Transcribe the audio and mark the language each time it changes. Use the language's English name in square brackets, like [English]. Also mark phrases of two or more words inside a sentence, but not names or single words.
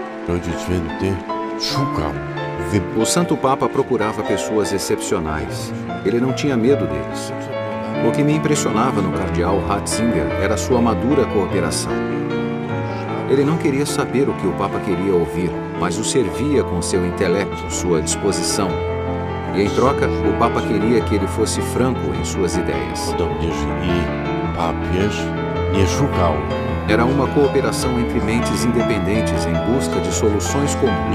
[Polish] Ojciec Święty szukał. [Portuguese] O Santo Papa procurava pessoas excepcionais. Ele não tinha medo deles. O que me impressionava no cardeal Ratzinger era sua madura cooperação. Ele não queria saber o que o Papa queria ouvir, mas o servia com seu intelecto, sua disposição. E em troca, o Papa queria que ele fosse franco em suas ideias. [Polish] Podobnież i papież nie szukał. [Portuguese] Era uma cooperação entre mentes independentes em busca de soluções comuns.